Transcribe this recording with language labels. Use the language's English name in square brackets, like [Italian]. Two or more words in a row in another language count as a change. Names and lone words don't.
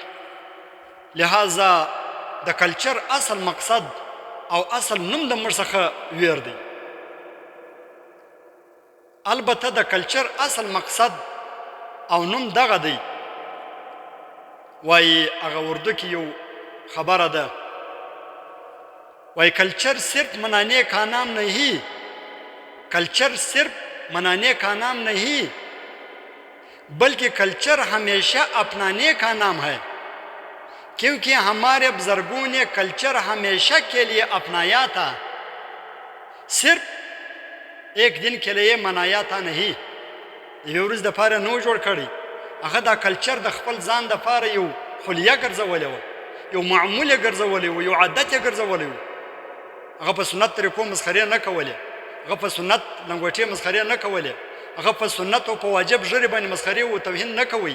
[Pashto] لہذا د کلچر اصل مقصد او اصل نوم د موږ څخه ویر دی. البته د کلچر اصل مقصد او نوم دغه دی. وای هغه اردو کې یو خبره ده، وای [Urdu] کلچر صرف منانے کا نام نہیں، کلچر صرف منانے کا نام نہیں بلکہ کلچر ہمیشہ اپنانے کا نام ہے، کیونکہ ہمارے بزرگوں نے کلچر ہمیشہ کے لیے اپنایا تھا، صرف ایک دن کے لیے منایا تھا نہیں. [Pashto] یو ورځ د پاره نو جوړ کړی، هغه دا کلچر د خپل ځان د پاره یو خلیه ګرځولې و، یو معمول ګرځولې و، یو عادت ګرځولې و. هغه په سنت طریقو مسخرې نه کولې، هغه په سنت لنګوټې مسخرې نه کولې، هغه په سنت او په واجب ژړې باندې مسخرې او توهین نه کوي.